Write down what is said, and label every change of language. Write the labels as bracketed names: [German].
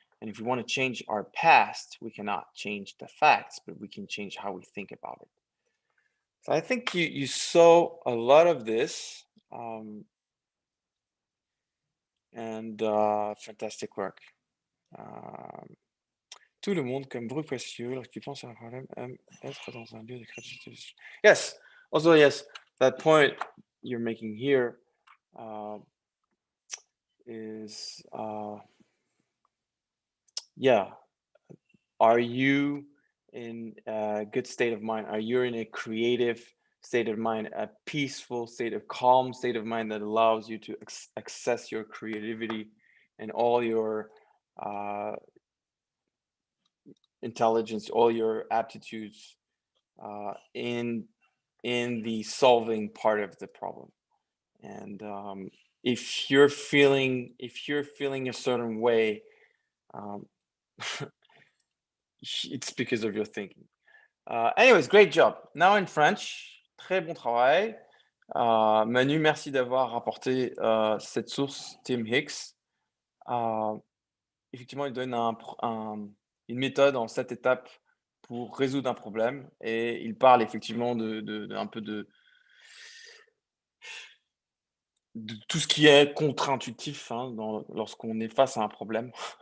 [English] And if we want to change our past, we cannot change the facts, but we can change how we think about it. So I think you saw a lot of this, and fantastic work. [French] Tout le monde, comme Brooke Castillo, lorsqu'il pense à un problème, aime être dans un lieu de créativité. [English] Yes, also yes, that point you're making here is, yeah, are you in a good state of mind? Are you in a creative state of mind, a peaceful state, of calm state of mind that allows you to access your creativity and all your intelligence, all your aptitudes in the solving part of the problem? And if you're feeling a certain way, it's because of your thinking. Anyways, great job. Now in French, [French] très bon travail. Manu, merci d'avoir rapporté cette source, Tim Hicks. Effectivement, il donne une méthode en 7 étapes pour résoudre un problème, et il parle effectivement un peu de tout ce qui est contre-intuitif, hein, lorsqu'on est face à un problème.